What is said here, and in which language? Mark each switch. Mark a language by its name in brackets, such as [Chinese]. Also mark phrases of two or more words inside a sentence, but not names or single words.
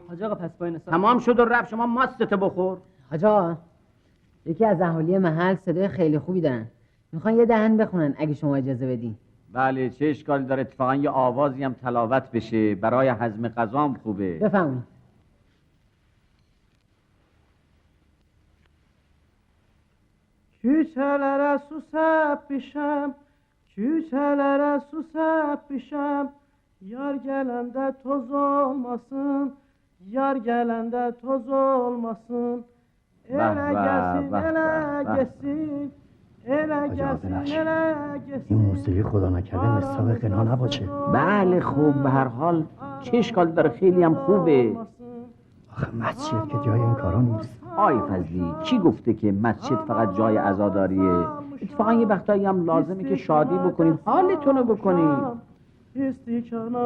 [Persian] حاج آقا پس با این حساب تمام شد و رفت، شما ماستت بخور. حاج آقا، یکی از اهالی محل صدای خیلی خوبی دارن، میخوان یه دهن بخونن اگه شما اجازه بدین. بله، چه اشکالی داره؟ اتفاقا یه آوازی هم تلاوت بشه برای هضم غذام خوبه. بفهمید. [Azerbaijani] Küçelere susap pişem, küçelere susap pişem. Yar gelende toz olmasın, yar gelende toz olmasın. Ele gelsin, ele gelsin, ele gelsin, ele gelsin. [Persian] این موسیقی خدا نکرده مصداق غنا نباشه. بله خوب، به هر حال چه اشکالی داره؟ خیلی هم خوبه. آخه مسجد که جای این کارا نیست. آی فضلی، کی گفته که مسجد فقط جای عزاداریه؟ اتفاقا یه وقتایی هم لازمه که شادی بکنید، حالتون رو بکنید.